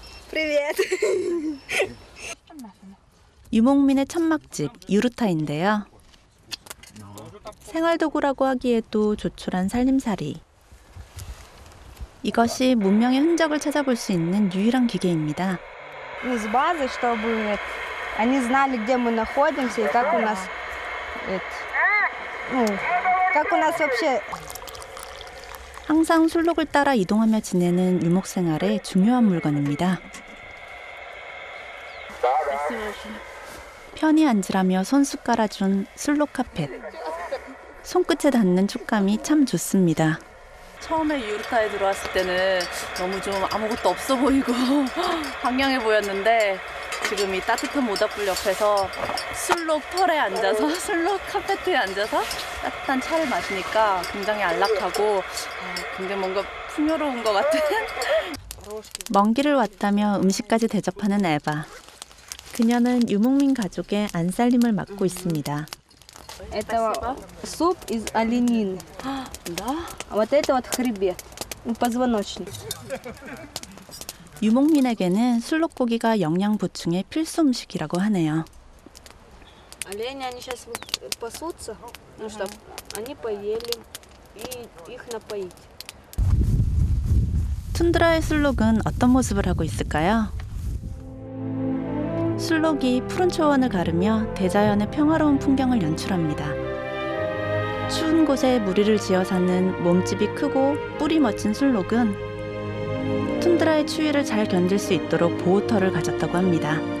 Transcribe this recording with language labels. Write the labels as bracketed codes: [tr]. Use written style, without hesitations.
[ru] Привет. [ko] 유목민의 천막집 유르타인데요. 생활도구라고 하기에도 조촐한 살림살이. 이것이 문명의 흔적을 찾아볼 수 있는 유일한 기계입니다. [ru] Из базы, чтобы они знали, где мы находимся и как у нас, как у нас вообще. [ko] 항상 술록을 따라 이동하며 지내는 유목 생활에 중요한 물건입니다. 편히 앉으라며 손수 깔아준 술록 카펫. 손끝에 닿는 촉감이 참 좋습니다. 처음에 유르타에 들어왔을 때는 너무 좀 아무것도 없어 보이고 황량해 보였는데 지금 이 따뜻한 모닥불 옆에서 술록 털에 앉아서 술록 카페트에 앉아서 따뜻한 차를 마시니까 굉장히 안락하고 굉장히 뭔가 풍요로운 것 같은. 먼 길을 왔다며 음식까지 대접하는 에바. 그녀는 유목민 가족의 안살림을 맡고 있습니다. [ru] Это суп из оленины. Да? А вот это вот хребет, позвоночник. [ko] 유목민에게는 술록고기가 영양 보충의 필수 음식이라고 하네요. [ru] Олени, они сейчас пасутся, ну чтоб они поели и их напоить. [ko] 툰드라의 술록은 어떤 모습을 하고 있을까요? 술록이 푸른 초원을 가르며 대자연의 평화로운 풍경을 연출합니다. 추운 곳에 무리를 지어 사는 몸집이 크고 뿔이 멋진 술록은 툰드라의 추위를 잘 견딜 수 있도록 보호털을 가졌다고 합니다.